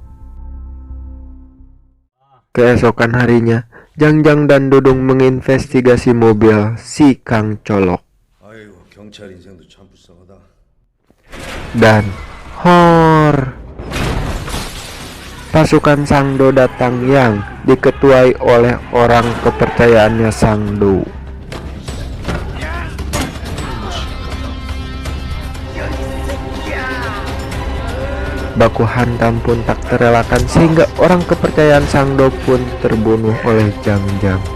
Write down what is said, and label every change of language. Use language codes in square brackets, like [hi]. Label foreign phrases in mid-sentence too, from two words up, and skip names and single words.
[id] Keesokan harinya, Jangjang dan Dudung menginvestigasi mobil si Kang Colok. [ko] 아이고 경찰 인생도 참 불쌍하다. [id] Dan hor, pasukan Sangdo datang yang diketuai oleh orang kepercayaannya Sangdo. Baku hantam pun tak terelakkan sehingga orang kepercayaan Sangdo pun terbunuh oleh Jangjang.